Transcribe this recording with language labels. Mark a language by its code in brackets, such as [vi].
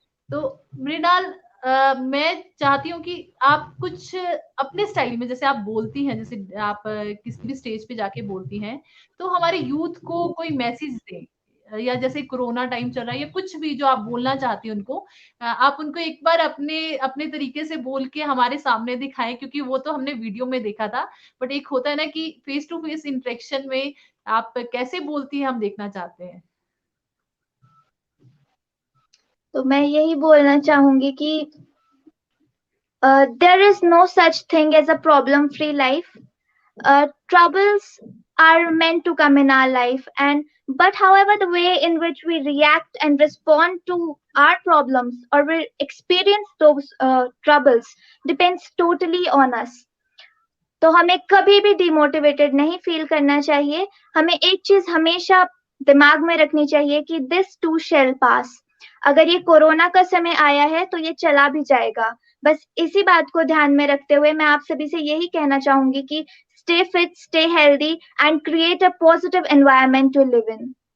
[hi] तो मृणाल, मैं चाहती हूँ कि आप कुछ अपने स्टाइल में, जैसे आप बोलती हैं, जैसे आप किसी भी स्टेज पे जाके बोलती हैं, तो हमारे यूथ को कोई मैसेज दें, या जैसे कोरोना टाइम चल रहा है या कुछ भी जो आप बोलना चाहती हैं उनको, आप उनको एक बार अपने अपने तरीके से बोल के हमारे सामने दिखाएं, क्योंकि वो तो हमने वीडियो में देखा था, बट एक होता है ना कि फेस टू फेस इंटरेक्शन में आप कैसे बोलती हैं हम देखना चाहते हैं। तो मैं यही बोलना चाहूंगी कि [en] there is no such thing as a problem free life. Troubles are meant to come in our life, and but however the way in which we react and respond to our problems or we experience those troubles depends totally on us. [hi] तो हमें कभी भी demotivated नहीं feel करना चाहिए। हमें एक चीज हमेशा दिमाग में रखनी चाहिए कि [en] This too shall pass. [hi] अगर ये कोरोना का समय आया है तो ये चला भी जाएगा। बस इसी बात को ध्यान में रखते हुए मैं आप सभी से यही कहना चाहूंगी कि [en] Stay fit, stay healthy and create a positive environment to live in.